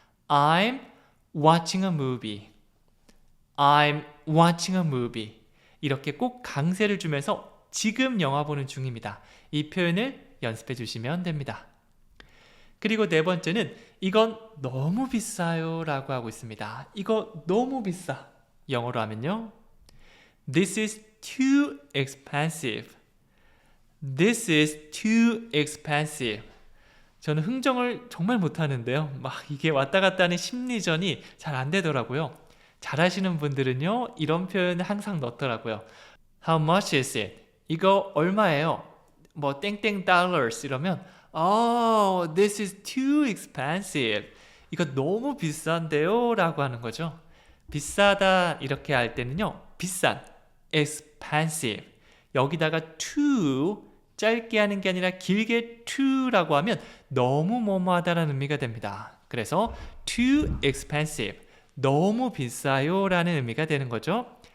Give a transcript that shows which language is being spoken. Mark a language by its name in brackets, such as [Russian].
[English] I'm watching a movie. I'm watching a movie. [Korean] 이렇게 꼭 강세를 주면서 지금 영화 보는 중입니다. 이 표현을 연습해 주시면 됩니다. 그리고 네 번째는 이건 너무 비싸요 라고 하고 있습니다. 이거 너무 비싸. 영어로 하면요, [English] This is too expensive. This is too expensive. [Korean] 저는 흥정을 정말 못하는데요. 막 이게 왔다 갔다 하는 심리전이 잘 안 되더라고요. 잘하시는 분들은요, 이런 표현을 항상 넣더라고요. [English] How much is it? [Korean] 이거 얼마예요? 뭐 땡땡 [English] dollars [Korean] 이러면 [English] Oh, this is too expensive. [Korean] 이거 너무 비싼데요? 라고 하는 거죠. 비싸다 이렇게 할 때는요, 비싼, expensive. 여기다가 too, 짧게 하는 게 아니라 길게 to라고 하면 너무 뭐뭐하다라는 의미가 됩니다. 그래서 [English] too expensive, [Korean] 너무 비싸요 라는 의미가 되는 거죠.